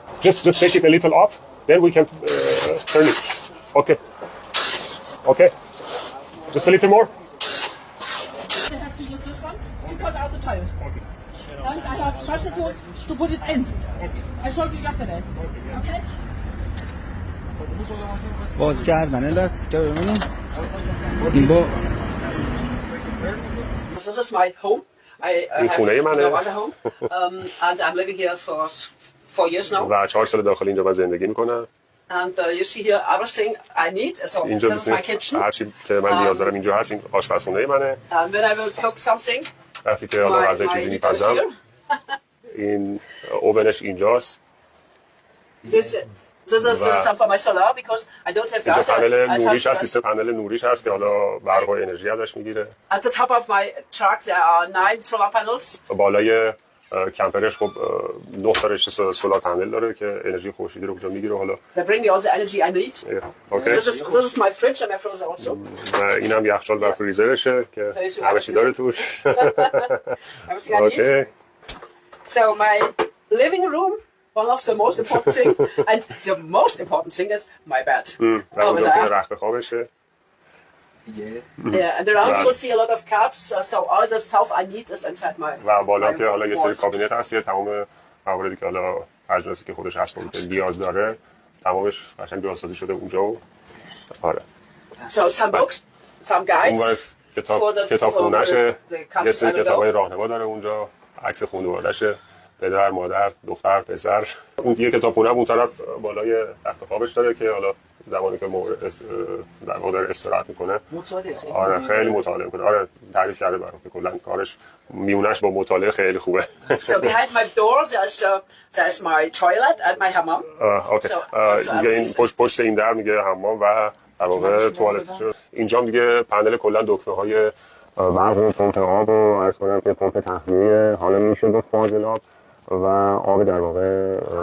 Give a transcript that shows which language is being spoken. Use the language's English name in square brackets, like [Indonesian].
[English] Just take it a little up, then we can turn it. Okay. Just a little more. I have to use this one to put out the tires. Okay. And I have special tools to put it in. I showed you yesterday. Okay? [Persian] باز کردن لاستیک رو ببینیم. این با [English] This is my home. I have no other home. And I'm living here for 4 years now. [Persian] و 4 سال داخل اینجا من زندگی میکنم. [English] And you see here everything I need. So [Persian] اینجا [English] this is my kitchen. [Persian] هر چی که من نیاز دارم اینجا هست. این آشپزخونه منه. [English] And when I will cook something, [Persian] وقتی که حالا غذای چیزی میپزم این اوونش اینجاست. [English] This is some for my solar because I don't have gas. [Persian] پنل نوریش هست، سیستم پنل نوریش هست که حالا برق و انرژی ازش میگیره. [English] At the top of my truck there are 9 solar panels. [Persian] بالای کمپرش خب 9 تا رشته سولار پنل داره که انرژی خورشیدی رو اونجا میگیره. حالا [English] They bring me all the energy I need. Okay. This is my fridge and my freezer also. [Persian] اینم یخچال و فریزرشه که همه چی داره توش. [English] Everything I need. Okay. So my living room, one of the most important thing, and the most important thing is my bed. [Persian] و اونجا که رخت خوابشه. [English] Yeah, and around you will see a lot of cups. So all the stuff I need is inside my. [Persian] و بالا که حالا یه سری کابینت هست، یه تمام مواردی که حالا اجناسی که خودش هست که نیاز داره تمامش قشنگ درست‌سازی شده اونجا و آره. [English] So some books, some guides. [Persian] کتابخونه‌شه، یه سری کتابای راهنما داره اونجا، عکس خانواده‌شه، پدر، مادر، دختر، پسر. اون یه کتابخونه اون طرف بالای تخت خوابش داره که حالا زمانی که در واقع داره استراحت میکنه. مطالعه خیلی آره خیلی مطالعه میکنه. آره تعریف کرده برام که کلا کارش میونش با مطالعه خیلی خوبه. [English] So behind my door there's my toilet and my hammam. Okay. [Persian] میگه این پشت این در میگه حمام و در واقع توالت. اینجا میگه پنل کلا دکمه‌های برق، پمپ آب و عرض کنم که پمپ تخلیه، حالا میشه با فاضلاب و آب در واقع.